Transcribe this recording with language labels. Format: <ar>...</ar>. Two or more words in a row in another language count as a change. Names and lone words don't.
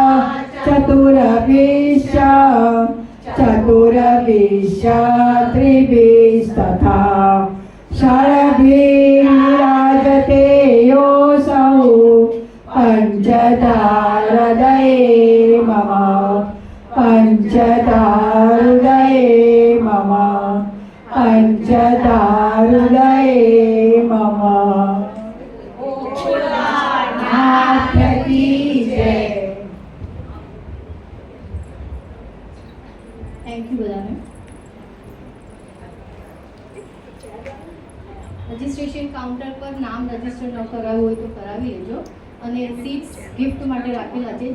<sa>त्रिभिस्तथा षड्भिर्विराजते योऽसौ पञ्चधाहृदये मम पञ्चधाहृदये मम पञ्चधाहृदये मम</sa> <hi>नाथ की जय।</hi> <en>thank you</en> <gu>બધાને.</gu> <en>registration counter</en> <gu>પર નામ રજિસ્ટર ન કરાવવું હોય તો કરાવી લેજો અને</gu> <en>seats gift</en> <gu>માટે રાખેલા છે.</gu>